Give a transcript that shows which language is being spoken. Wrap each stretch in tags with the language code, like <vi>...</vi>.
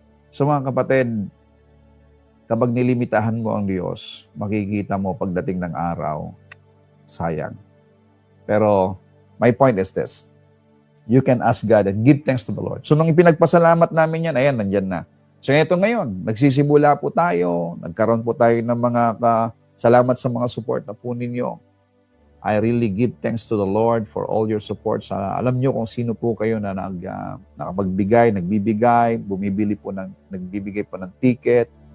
<tl>So mga kapatid, kapag nilimitahan mo ang Diyos, makikita mo pagdating ng araw, sayang.</tl> <en>Pero my point is this, you can ask God and give thanks to the Lord.</en> <tl>So nung ipinagpasalamat namin yan, ayan, nandyan na. So ito ngayon, nagsisimula po tayo, nagkaroon po tayo ng mga salamat sa mga support na po ninyo.</tl> <en>I really give thanks to the Lord for all your support.</en> <tl>Alam nyo kung sino po kayo na nakapagbigay, nagbibigay, nagbibigay po ng ticket.</tl>